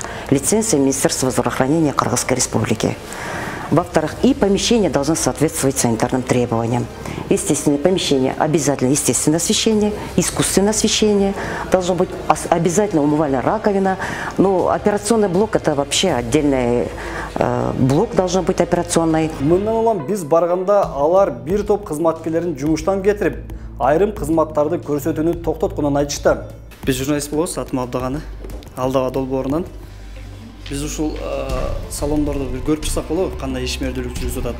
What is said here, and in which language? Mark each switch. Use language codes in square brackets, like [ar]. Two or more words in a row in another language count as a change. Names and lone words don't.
[ru] Лицензия Министерства здравоохранения Кыргызской Республики. Во-вторых, и помещение должно соответствовать санитарным требованиям. Естественно, помещение обязательно естественное освещение, искусственное освещение, должно быть обязательно умывальная раковина. Ну, операционный блок это вообще отдельный блок должен быть операционный. [ky] Мындан улам биз барганда алар бир топ кызматкерлерин жумуштан кетирип, айрым кызматтарды көрсөтүүнү токтотконун айтышты. Биз журналист болобуз, атым Абдаганы, Алдага долбоорунан. Biz ушул салондорду бир көрүп чыксак болобу, кандай ишмердүүлүк жүргүзүп атат.